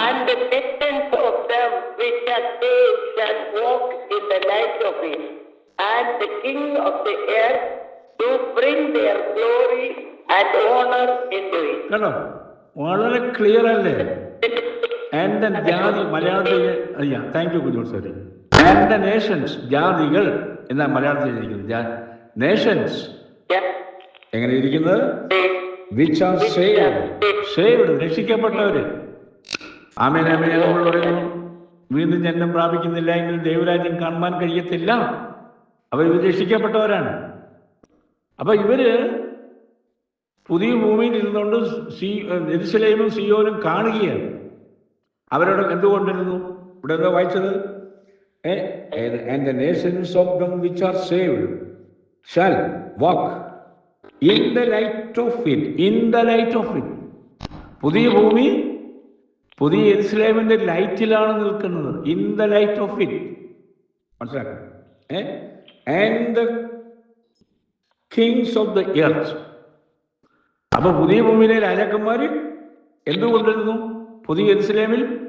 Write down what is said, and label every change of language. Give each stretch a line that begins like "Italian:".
English: And the nations of them which are saved shall walk in the light of it, and the king of the earth to bring their glory and honor into it.
Malayalam: കേട്ടോ, വളരെ clear അല്ലേ? And the ജാതി, മലയാളത്തിൽ thank you കുഞ്ഞോൾ sorry.
English: and the nations,
Malayalam: ജാതികൾ എന്നാ മലയാളത്തിൽ ഇരിക്കുന്നത്. Nations എങ്ങനെ ഇരിക്കുന്നത്?
English: which are saved,
Malayalam: രക്ഷിക്കപ്പെട്ടവര്. ആമേൻ ആമേൻ. നമ്മൾ പറയുന്നു വീണ്ടും ജന്മം പ്രാപിക്കുന്നില്ല എങ്കിൽ ദൈവരാജ്യം കാണുവാൻ കഴിയത്തില്ല. അവർ രക്ഷിക്കപ്പെട്ടവരാണ്. അപ്പൊ ഇവര് പുതിയ ഭൂമിയിൽ ഇരുന്നുകൊണ്ട് യെരൂശലേമും സിയോനും കാണുകയാണ്. അവരോട് എന്തുകൊണ്ടിരുന്നു? ഇവിടെ എന്താ വായിച്ചത്?
English: And the nations of them which are saved shall walk in the light of it. In the light of it.
Malayalam: പുതിയ ഭൂമി പുതിയ യെരൂശലേമിന്റെ ലൈറ്റിലാണ് നിൽക്കുന്നത്.
English: In the light of it.
Malayalam: മനസ്സിലാക്കണം.
English: And the kings of the earth.
Malayalam: അപ്പൊ പുതിയ ഭൂമിയിലെ രാജാക്കന്മാര് എന്തുകൊണ്ടിരുന്നു പുതിയ യെരൂശലേമിൽ?